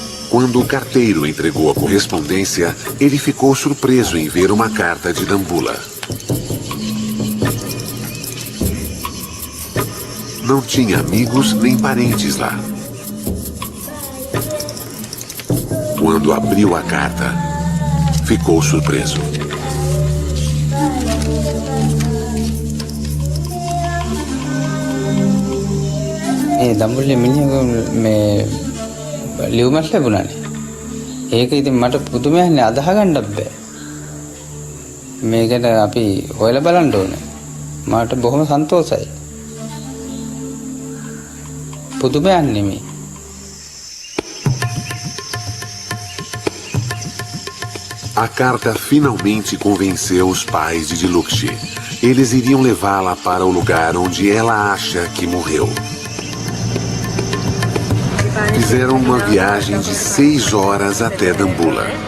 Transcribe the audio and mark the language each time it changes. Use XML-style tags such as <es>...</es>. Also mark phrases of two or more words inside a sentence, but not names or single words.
<pt>Quando o carteiro entregou a correspondência, ele ficou surpreso em ver uma carta de Dambulla. Não tinha amigos nem parentes lá. Quando abriu a carta, ficou surpreso.</pt> <si>දම්බුල්ලේ මිනිහ ලියුමක් ලැබුණානේ. ඒක ඉතින් මට පුදුමයක්නේ අදහ ගන්නත් බෑ. මේකට අපි හොයලා බලන්න ඕනේ. මට බොහොම සන්තෝෂයි. පුදුමයක් නෙමෙයි.</si> <pt>A carta finalmente convenceu os pais de Diluxi. Eles iriam levá-la para o lugar onde ela acha que morreu. Fizeram uma viagem de 6 horas até Dambulla.</pt>